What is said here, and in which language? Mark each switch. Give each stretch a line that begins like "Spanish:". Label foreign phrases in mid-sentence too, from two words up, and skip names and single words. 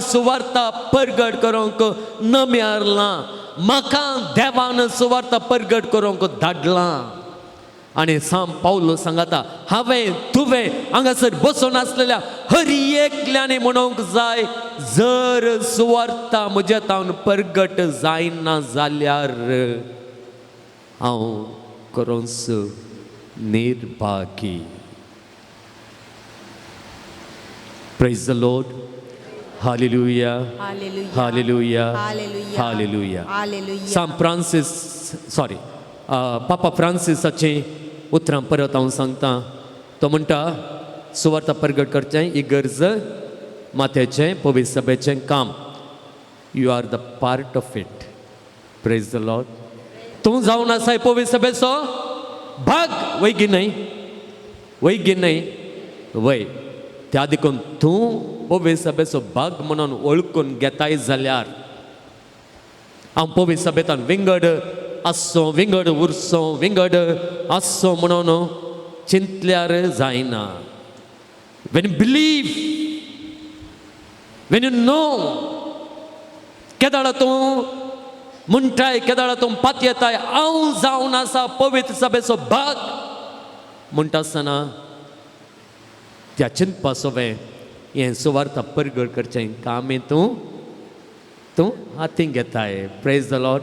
Konkani: सुवार्थ परगट करूंक नम्यारलां म्हाका देवान सुवार्थ परगट करूंक धाडलां आनी सांग पावलो सांगता हांवें तुवें हांगासर बसून आसलेल्या हर एकल्यानी म्हणूंक जाय जर सुवार्थ म्हज्या तावन परगट जायना जाल्यार हांव करोंस निर्भागी
English: Praise the Lord. Hallelujah. Hallelujah. Hallelujah. Hallelujah. Hallelujah. Hallelujah. Sam Francis, sorry,
Konkani: Papa Francis'aचें उतरां परत हांव सांगता तो म्हणटा सुवार्थ परगट करचें ही गरज माथ्याचें पवित्र सभेचें काम
English: you are the part of it. Praise the Lord.
Konkani: तूं जावन आसाय पवित्र सभेचो भाग वैगी नाही वय. त्या देखून तूं पवित्र सभेचो भाग म्हणून वळखून घेताय जाल्यार हांव पवित्र सभेंतान विंगड आसचो, विंगड उरचो, विंगड आसचो म्हणून चिंतल्यार जायना.
English: When you believe, when you know,
Konkani: केदाळ तूं म्हणटाय, केदाळ तूं पातयेताय हांव जावन आसा पवित्र सभेचो भाग म्हणटा आसतना त्या चिंतपा सोबे हें सुवार्ता परगड करचें काम तूं हातीन घेताय.
English: Praise the Lord.